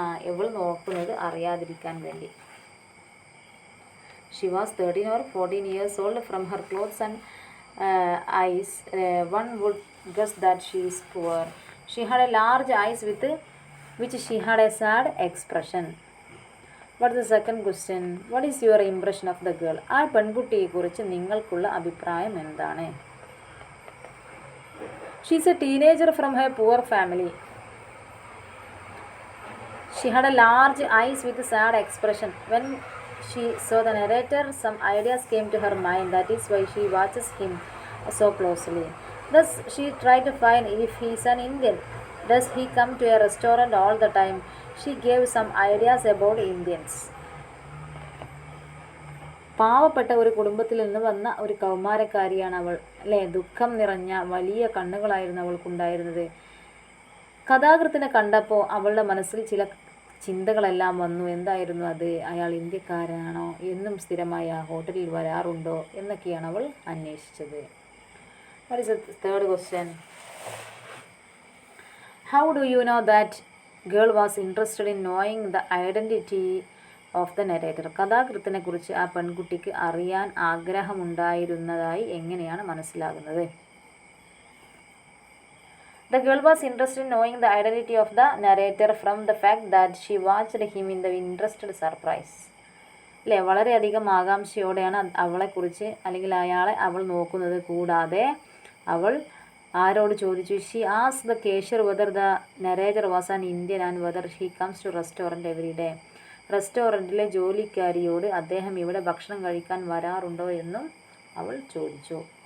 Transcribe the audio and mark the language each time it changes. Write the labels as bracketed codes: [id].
[ml] ഇവൾ നോക്കുന്നത് അറിയാതിരിക്കാൻ വേണ്ടി. [en] She was 13 or 14 years old. From her clothes and eyes, one would guess that she is poor. She had a large eyes with which she had a sad expression. What is the second question? What is your impression of the girl? [ml] ആ പെൺകുട്ടിയെക്കുറിച്ച് നിങ്ങൾക്കുള്ള അഭിപ്രായം എന്താണ്? [en] She is a teenager from a poor family. She had a large eyes with a sad expression. When she saw the narrator, some ideas came to her mind. That is why she watches him so closely. Thus, she tried to find if he is an Indian. Does he come to a restaurant all the time? She gave some ideas about Indians. [ml] പാവപ്പെട്ട ഒരു കുടുംബത്തിൽ നിന്ന് വന്ന ഒരു കൗമാരക്കാരിയാണ് അവൾ, അല്ലേ? ദുഃഖം നിറഞ്ഞ വലിയ കണ്ണുകളായിരുന്നു അവൾക്കുണ്ടായിരുന്നത്. കഥാകൃത്തിനെ കണ്ടപ്പോൾ അവളുടെ മനസ്സിൽ ചില ചിന്തകളെല്ലാം വന്നു. എന്തായിരുന്നു അത്? അയാൾ ഇന്ത്യക്കാരനാണോ? എന്നും സ്ഥിരമായി ആ ഹോട്ടലിൽ വരാറുണ്ടോ എന്നൊക്കെയാണ് അവൾ അന്വേഷിച്ചത്. [en] What is the third question? How do you know that girl was interested in knowing the identity of the narrator? [ml] കഥാകൃത്തിനെ കുറിച്ച് ആ പെൺകുട്ടിക്ക് അറിയാൻ ആഗ്രഹമുണ്ടായിരുന്നതായി എങ്ങനെയാണ് മനസ്സിലാകുന്നത്? [en] The girl was interested in knowing the identity of the narrator from the fact that she watched him in the interested surprise. [ml] അല്ലേ? വളരെയധികം ആകാംക്ഷയോടെയാണ് അവളെക്കുറിച്ച് അല്ലെങ്കിൽ അയാളെ അവൾ നോക്കുന്നത്. കൂടാതെ അവൾ ആരോട് ചോദിച്ചു? [en] She asked the cashier whether the narrator was an Indian and whether he comes to restaurant every day. [ml] റെസ്റ്റോറൻറ്റിലെ ജോലിക്കാരിയോട് അദ്ദേഹം ഇവിടെ ഭക്ഷണം കഴിക്കാൻ വരാറുണ്ടോ എന്നും അവൾ ചോദിച്ചു.